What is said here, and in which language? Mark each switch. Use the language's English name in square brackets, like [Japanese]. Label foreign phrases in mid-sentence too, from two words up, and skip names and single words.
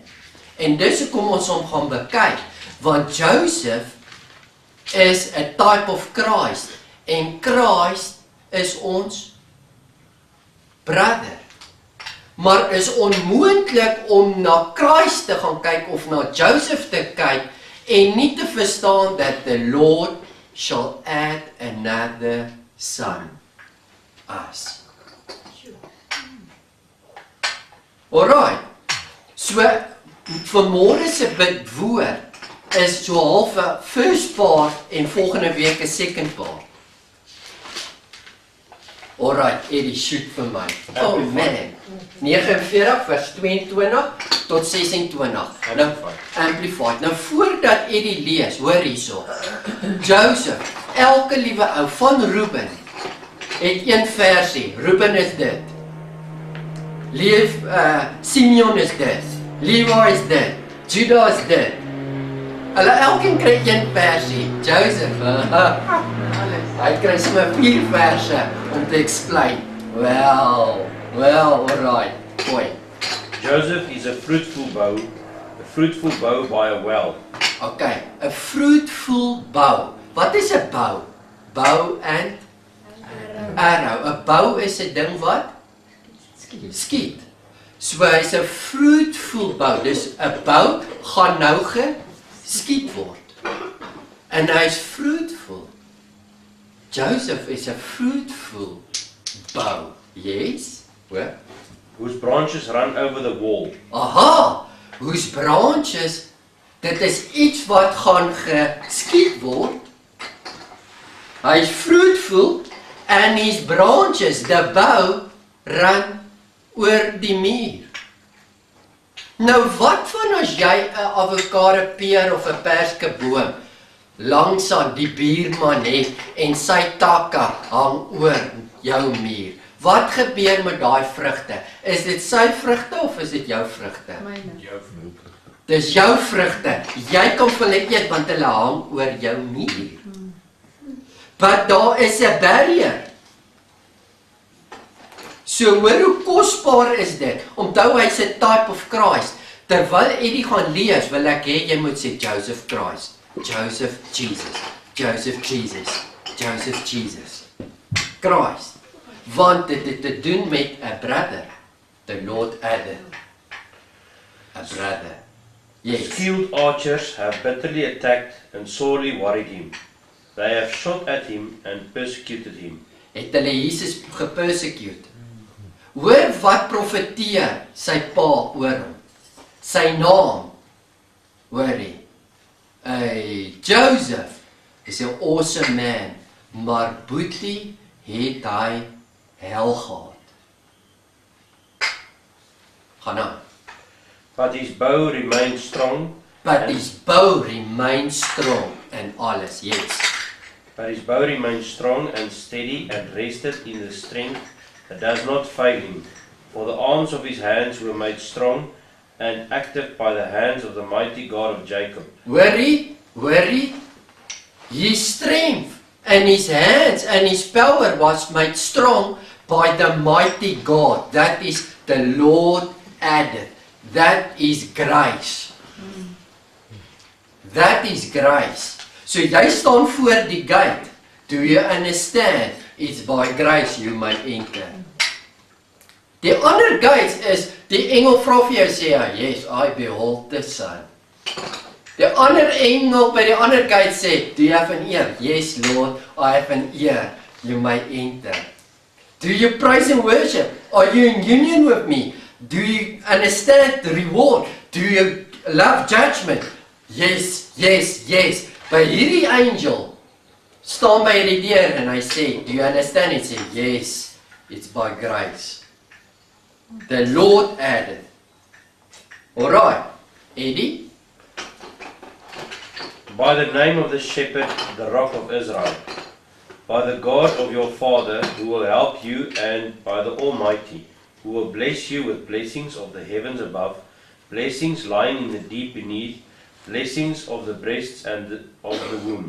[Afrikaans] En dis hoekom ons hom gaan bekyk, want Joseph is 'n [English] type of Christ [Afrikaans] en Christ is ons brother. Maar is onmoontlik om na Christ te gaan kyk of na Joseph te kyk en nie te verstaan [English] that the Lord shall add another son us. [Afrikaans] Alright, so vanmôre se bidwoord is so half 'n [English] first part [Afrikaans] en volgende week 'n [English] second part. [Afrikaans] Alright, Eddie, shoot vir my. [English] Oh man, [Afrikaans] 49 vers 22 tot 26. Nou, Amplified. Nou voordat Eddie lees, hoor hierso. Joseph, elke liewe ou van Reuben, het een versie. Reuben is dit. Simeon is dit. Levi is dit. Judah is dit. Hulle elkeen kry een versie. Joseph, hy kry sommer 4 verse om te explain. [English] Well, alright. Boy. Joseph is a fruitful bow by a well. [Afrikaans] Okay, 'n [English] fruitful bow. [Afrikaans] Wat is 'n bow? [English] Bow and arrow. [Afrikaans] 'n bow is 'n ding wat skiet. So hy's 'n [English] fruitful bow. [Afrikaans] Dus 'n bow gaan nou geskiet word. En hy's fruitful. [English] Joseph is a fruitful bow. Yes? What? Whose branches run over the wall. Aha! Whose branches, [Afrikaans] dit is iets wat gaan geskiet word. [English] Hy's fruitful and his branches, the bow, run [Afrikaans] oor die muur. Nou wat van as jy 'n avokado peer of 'n perskeboom langs aan die buurman het en sy takke hang oor jou muur? Wat gebeur met daai vrugte? Is dit sy vrugte of is dit jou vrugte? Jou vrugte. Dis jou vrugte. Jy kan hulle eet want hulle hang oor jou muur. Maar daar is 'n barrier. So hoor hoe kosbaar is dit. Onthou hy's 'n [English] type of Christ. [Afrikaans] Terwyl Eddie gaan lees, wil ek hê jy moet sê Joseph Christ. Joseph Jesus. Joseph Jesus. Joseph Jesus. Christ. Want dit het te doen met 'n brother. [English] The Lord added. A brother. Yes. Skilled archers have bitterly attacked and sorely worried him. They have shot at him and persecuted him. [Afrikaans] Het hulle Jesus gepersecute. Hoor wat profeteer sy pa oor hom. Sy naam. Hoorie. Joseph is 'n awesome man, maar boetie het hy hel gehad. Gaan aan. [English] But his bow remained strong. But his bow remains strong and alles, yes. But his bow remained strong and steady and rested in the strength that does not fail him. For the arms of his hands were made strong and active by the hands of the mighty God of Jacob. Hoorie, his strength and his hands and his power was made strong by the mighty God. That is the Lord added. That is grace. That is grace. [Afrikaans] So jy staan voor die gate. [English] Do you understand? It's by grace you may enter. [Afrikaans] Die ander gates is, die engel vra vir jou sê, [English] yes, I behold the Son. [Afrikaans] Die ander engel by die ander gate sê, [English] do you have an ear? Yes, Lord, I have an ear. You may enter. Do you praise and worship? Are you in union with me? Do you understand the reward? Do you love judgment? Yes, yes, yes. [Afrikaans] By hierdie angel staan by die deur en hy sê, [English] do you understand? [Afrikaans] Hy sê, [English] yes, it's by grace. The Lord added. Alright, Eddie? By the name of the shepherd, the rock of Israel, by the God of your father, who will help you, and by the Almighty, who will bless you with blessings of the heavens above, blessings lying in the deep beneath, blessings of the breasts and of the womb.